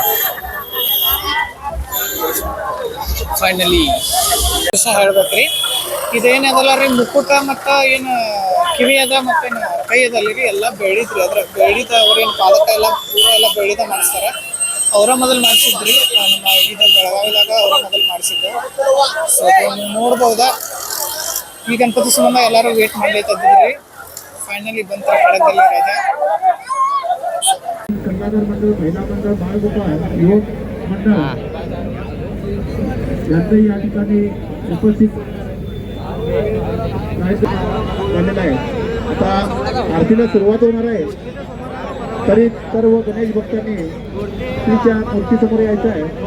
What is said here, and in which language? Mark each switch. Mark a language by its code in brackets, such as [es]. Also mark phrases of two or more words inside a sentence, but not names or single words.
[kn] ಫೈನಲಿ ಹೇಳ್ಬೇಕ್ರಿ, ಇದೇನದಲ್ಲ ರೀ ಮುಕುಟ ಮತ್ತ ಏನು ಕಿವಿ ಅದ ಮತ್ತೇನು ಕೈ ಅದಲ್ಲ ರೀ, ಎಲ್ಲ ಬೆಳಿದ್ರಿ. ಅದ್ರ ಬೆಳಿದ ಅವ್ರೇನು ಪಾದಕ ಎಲ್ಲ ಪೂರ ಎಲ್ಲ ಬೆಳಿದ ಮಾಡಿಸ್ತಾರ. ಅವರ ಮೊದಲು ಮಾಡಿಸಿದ್ರಿ ನಮ್ಮ ಇದ ಬೆಳಗಾವಿದಾಗ, ಅವರ ಮೊದಲು ಮಾಡಿಸಿದ್ದು. ಸೊ ನೀವು ನೋಡ್ಬೋದಾ, ಈ ಗಣಪತಿ ಸಂಬಂಧ ಎಲ್ಲಾರು ವೇಟ್ ಮಾಡ್ಲಿತ್ತಿದ್ರಿ. ಫೈನಲಿ ಬಂತ ಖಡಕ್ಗಲ್ಲಿ ರಾಜ. [mr] यांचंही या ठिकाणी उपस्थित झालेलं आहे. आता आरतीला सुरुवात होणार आहे, तरी सर्व गणेश भक्तांनी श्रीच्या मूर्तीसमोर यायचं आहे.